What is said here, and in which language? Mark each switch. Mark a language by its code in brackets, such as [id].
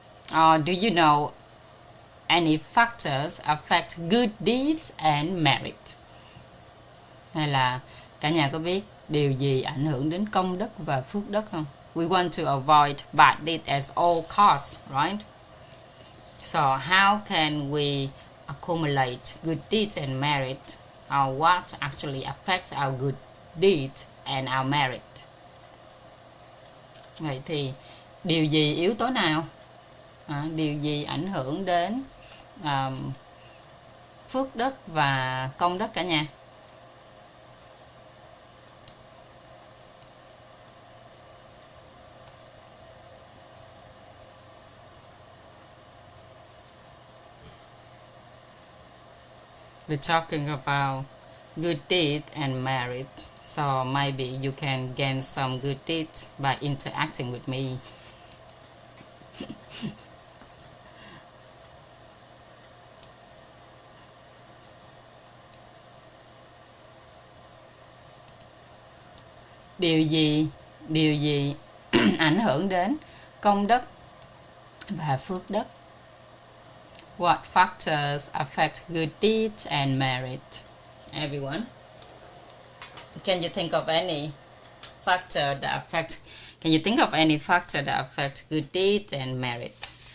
[en] Or do you know any factors affect good deeds and merit? [vi] Hay là cả nhà có biết điều gì ảnh hưởng đến công đức và phước đức không? [en] We want to avoid bad deeds at all costs, right? So how can we accumulate good deeds and merit? Or what actually affects our good deeds and our merit? [vi] Vậy thì điều gì, yếu tố nào, điều gì ảnh hưởng đến phước đức và công đức cả nhà? [en] We're talking about good deed and merit, so maybe you can gain some good deeds by interacting with me. [vi] Điều gì ảnh hưởng đến công đức và phước đức? [en] What factors affect good deeds and merit? Everyone? Can you think of any factor that affect? Can you think of any factor that affect good deed and merit?